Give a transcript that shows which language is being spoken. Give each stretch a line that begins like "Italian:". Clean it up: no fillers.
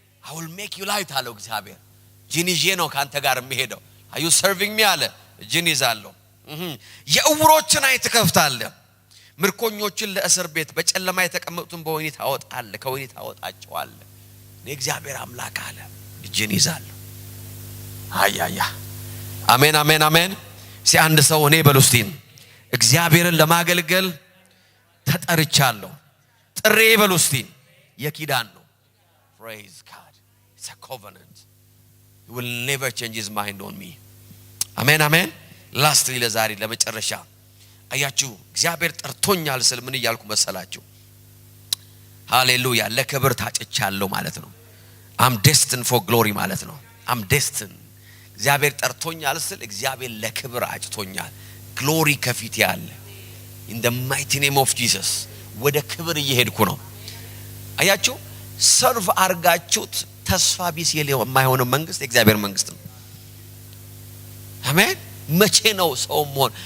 English: I will make you light
Amharic: አለው እግዚአብሔር። ጅን ይዤ ነው ካንተ ጋር የምሄደው።
English: Are you serving me
Amharic: አለ። ጅን ይዛለሁ። የዕውሮችን አይን ትከፍታለህ፣ ምርኮኞችን ለእስር ቤት፣ በጨለማ የተቀመጡትን በወህኒ ታወጣለህ፣ ከወህኒ ታወጣቸዋለህ። እኔ እግዚአብሔር አምላክ አለ ጅን ይዛለሁ። አያያ አሜን አሜን አሜን። አንድ ሰው እኔ በሉስቲን እግዚአብሔርን ለማገልገል ተጠርቻለሁ። ጥሬ በሉስቲን የኪዳን ነው።
English: praise God, it's a covenant. He will never change his mind on me.
Amharic: አሜን አሜን። ላስትሊ ለዛሬ ለመጨረሻ አያችሁ እግዚአብሔር ጠርቶኛል ስል ምን እያልኩ መሰላችሁ? ሃሌሉያ ለክብር ታጭቻለሁ ማለት ነው።
English: I'm destined for glory
Amharic: ማለት ነው።
English: I'm destined
Amharic: እግዚአብሔር ጠርቶኛል ስል እግዚአብሔር ለክብር አጭቶኛል። ግሎሪ ከፊት ያለ
English: in the mighty name of Jesus
Amharic: ወደ ክብር እየሄድኩ ነው። አያችሁ ሰርቭ አርጋችሁት ተስፋ ቢስ የማይሆነው መንግስት የእግዚአብሔር መንግስት ነው። አሜን። መቼ ነው ሰው መሆን?